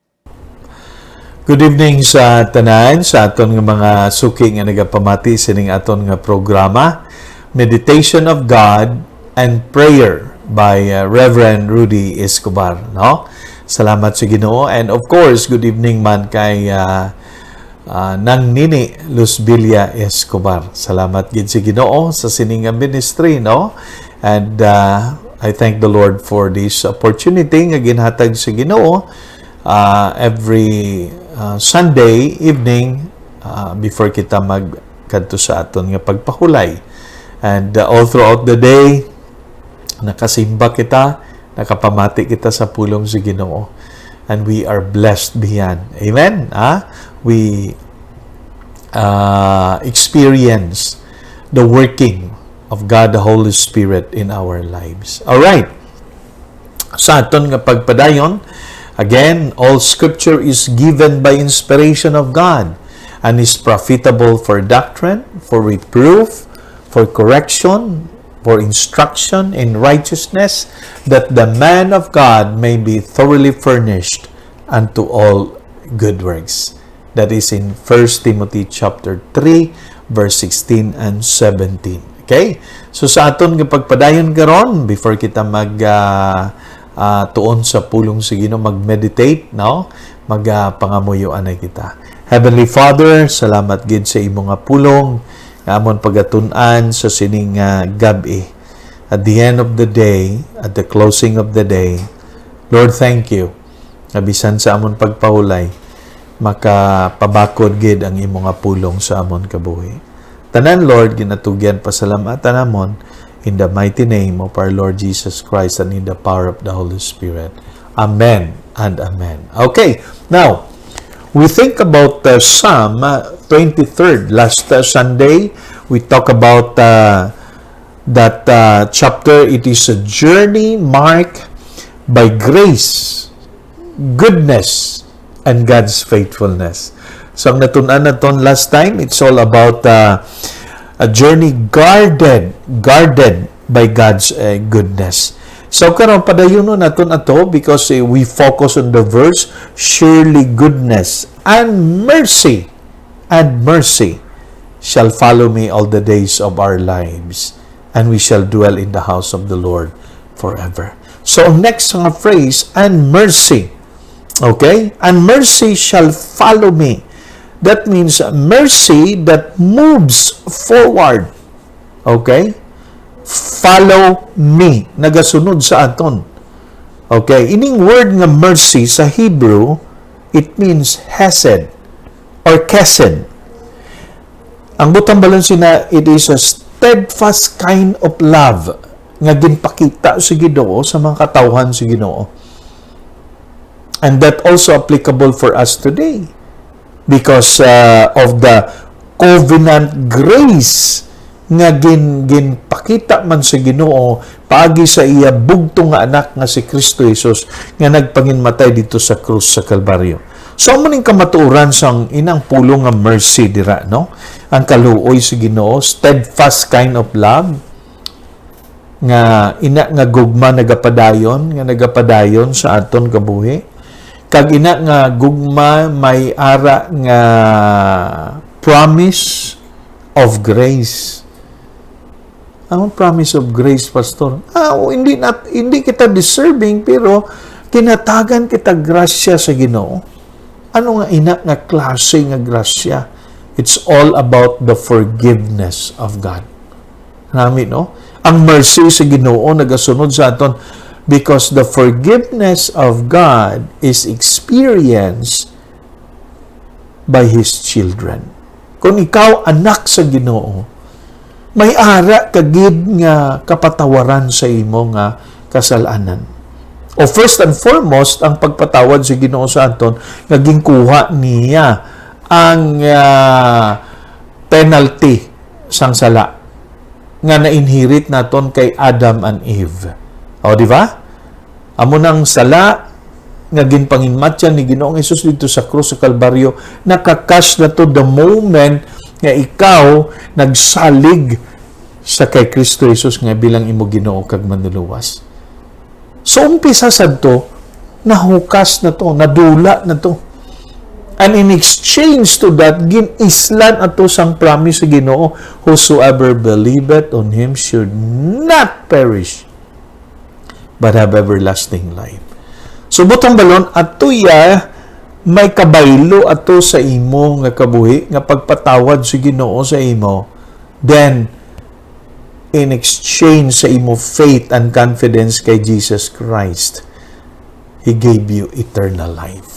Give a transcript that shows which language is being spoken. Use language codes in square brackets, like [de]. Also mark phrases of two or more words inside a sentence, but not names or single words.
[en] Good evening [hil] sa tanan, sa aton nga mga suki nga nagapamati sining aton nga programa, [en] Meditation of God and Prayer by Reverend Rudy Escobar, no? [hil] Salamat sa Ginoo, [en] and of course, good evening [hil] man kay [en] Nang Nini Luzbilla Escobar. [hil] Salamat gid sa Ginoo sa sining nga ministry, no? [en] And I thank the Lord for this opportunity [hil] nga ginhatag sa Ginoo [en] every Sunday evening before [hil] kita magkadto sa aton nga pagpahulay. [en] And all throughout the day, [hil] nakasimba kita, nakapamati kita sa pulong sa Ginoo. [en] And we are blessed beyond. Amen? We experience the working of God the Holy Spirit in our lives. All right. [hil] Sa aton nga pagpadayon, [en] again, all Scripture is given by inspiration of God and is profitable for doctrine, for reproof, for correction, for instruction in righteousness, that the man of God may be thoroughly furnished unto all good works. That is in 1 Timothy chapter 3, verse 16 and 17. Okay? [hil] So sa aton nga pagpadayon karon, before kita tuon sa pulong sa Ginoo, mag-meditate, no? Pangamuyuan na kita. Heavenly Father, salamat gid sa imong nga pulong, nga amon pagatun-an sa sining gabi. [en] At the end of the day, at the closing of the day, Lord, thank you. [hil] Bisan sa amon pagpahulay, makapabakod gid ang imong nga pulong sa amon kabuhi. Tanan, Lord, ginatugyan pasalamatan namon, [en] in the mighty name of our Lord Jesus Christ and in the power of the Holy Spirit. Amen and amen. Okay, now, we think about Psalm 23rd. Last Sunday, we talk about that chapter. It is a journey marked by grace, goodness, and God's faithfulness. So, [hil] ang natunan natin [en] last time, it's all about a journey guarded by God's goodness. So, [hil] karon padayon natin ato [en] because we focus on the verse, surely goodness and mercy shall follow me all the days of our lives, and we shall dwell in the house of the Lord forever. So, next phrase, and mercy. Okay? And mercy shall follow me. That means mercy that moves forward. Okay? Follow me. [hil] Nagasunod sa aton. Okay? Ining word nga mercy sa Hebrew, [en] it means hesed or kesed. [hil] Ang butang balon sina, [en] it is a steadfast kind of love [hil] nga ginpakita sa Ginoo sa mga katawhan sa Ginoo. [en] And that also applicable for us today because of the covenant grace [hil] nga ginpakita man sa Ginoo paagi sa iya bugtong nga anak nga si Kristo Jesus nga nagpanginmatay dito sa krus sa Kalbaryo. So amo ning kamatuoran sang inang pulong nga mercy dira, no? Ang kaluoy sa Ginoo, [en] steadfast kind of love [hil] nga ina nga gugma nagapadayon sa aton kabuhi. Kag ina nga gugma may ara nga [en] promise of grace. [hil] Ang [en] promise of grace, [hil] pastor? Hindi kita deserving pero kinatagan kita grasya sa Ginoo. Ano nga ina nga klase nga grasya? [en] It's all about the forgiveness of God. [hil] Nami, no? Ang mercy sa Ginoo nagasunod sa aton [en] because the forgiveness of God is experienced by His children. [hil] Kung ikaw anak sa Ginoo, may ara kagid nga kapatawaran sa imo nga kasalanan. [en] O first and foremost, [hil] ang pagpatawad sa Ginoo sa aton, naging kuha niya ang penalty sang sala nga na-inherit naton kay Adam and Eve. O, di ba? Amo nang sala nga ginpanginmatyan ni Ginoong Hesus dito sa krus sa Kalbaryo, nakakas na [en] to the moment [hil] nga ikaw nagsalig sa kay Kristo Jesus nga bilang imo Ginoo kag manluluwas. So, umpisa sad to, nahukas na to, nadula na to. [en] And in exchange to that, [hil] ginislan ato sang promise sa Ginoo, [en] whosoever believeth on Him should not perish, but have everlasting life. So, [hil] butang balon, ato may kabaylo ato sa imo nga kabuhi, nga pagpatawad sa Ginoo sa imo, [en] then, in exchange [hil] sa imo [en] faith and confidence kay Jesus Christ, He gave you eternal life.